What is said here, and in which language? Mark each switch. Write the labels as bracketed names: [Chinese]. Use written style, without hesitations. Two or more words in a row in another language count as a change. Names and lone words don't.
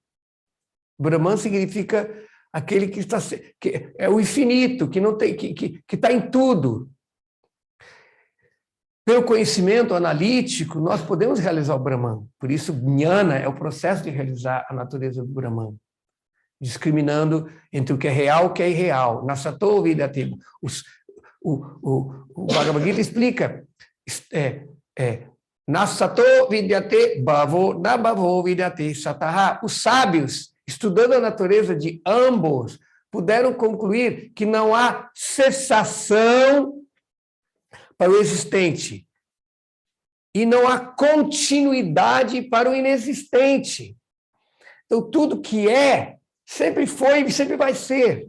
[Portuguese] Brahman significa aquele que é o infinito, que não tem, que está em tudo. Pelo conhecimento analítico, nós podemos realizar o Brahman. Por isso, Jnana é o processo de realizar a natureza do Brahman, discriminando entre o que é real e o que é irreal. [Sanskrit] Nasato Vidyate. [Portuguese] O Bhagavad Gita explica, [Sanskrit] Nasato Vidyate Bhavo na Bhavo Vidyate Sataha. [Portuguese] Os sábios, estudando a natureza de ambos, puderam concluir que não há cessação para o existente e não há continuidade para o inexistente. Então, tudo que é, sempre foi e sempre vai ser.